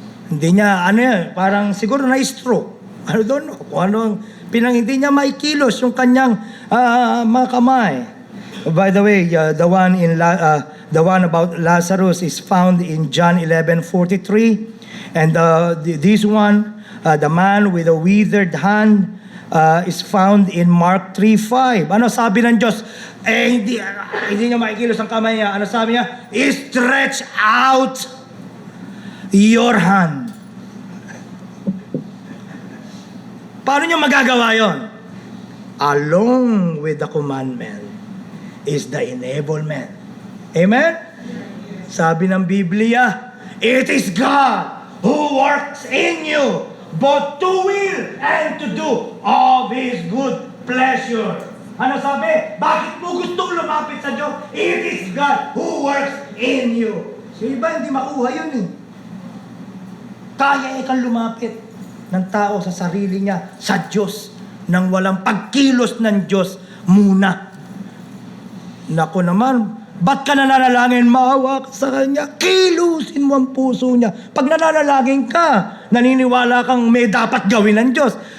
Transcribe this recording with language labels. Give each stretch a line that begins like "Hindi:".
Filipino: Hindi niya, parang siguro na-stroke.
English: I don't know
Filipino: kung hindi niya maikilos yung kanyang mga kamay.
English: By the way, the one about Lazarus is found in John 11:43, and this one, the man with a withered hand, is found in Mark 3:5.
Filipino: Ano sabi ng Diyos? Hindi niya maikilos ang kamay niya. Ano sabi niya?
English: Stretch out your hand.
Filipino: Paano niya magagawa yon?
English: Along with the commandment is the enablement. Amen?
Filipino: Sabi ng Biblia,
English: it is God who works in you both to will and to do of His good pleasure.
Filipino: Ano sabi? Bakit mo gustong lumapit sa Diyos?
English: It is God who works in you.
Filipino: So iba hindi makuha yun eh. Kaya ikang lumapit ng tao sa sarili niya, sa Diyos, nang walang pagkilos ng Diyos muna. Naku naman, ba't ka nananalangin? Maawa ka sa Kanya. Kilusin mo ang puso niya. Pag nananalangin ka, naniniwala kang may dapat gawin ng Diyos.